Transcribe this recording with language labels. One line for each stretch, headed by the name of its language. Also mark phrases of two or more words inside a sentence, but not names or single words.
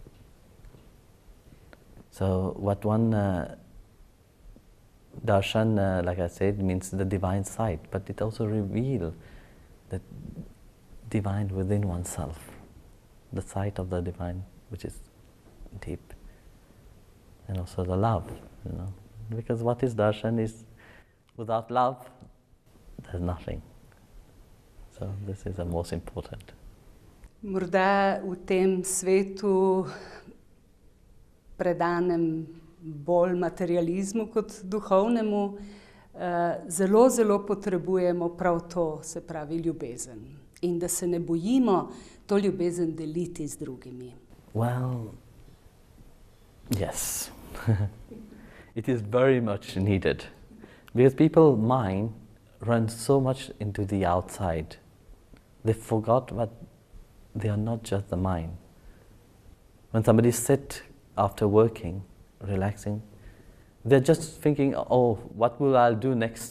English: So what one darshan, like I said, means the divine sight, but it also reveals the divine within oneself, the sight of the divine, which is deep, and also the love, you know. Because what is darshan is, without love, there's nothing. So this is the most important.
Slovenian: Morda v tem svetu predanem bolj materializmu kot duhovnemu, zelo, zelo potrebujemo prav to, se pravi ljubezen. In da se ne bojimo to ljubezen deliti z drugimi.
English: Well, yes. It is very much needed. Because people's mind runs so much into the outside. They forgot that they are not just the mind. When somebody sits after working, relaxing, they're just thinking, oh, what will I do next?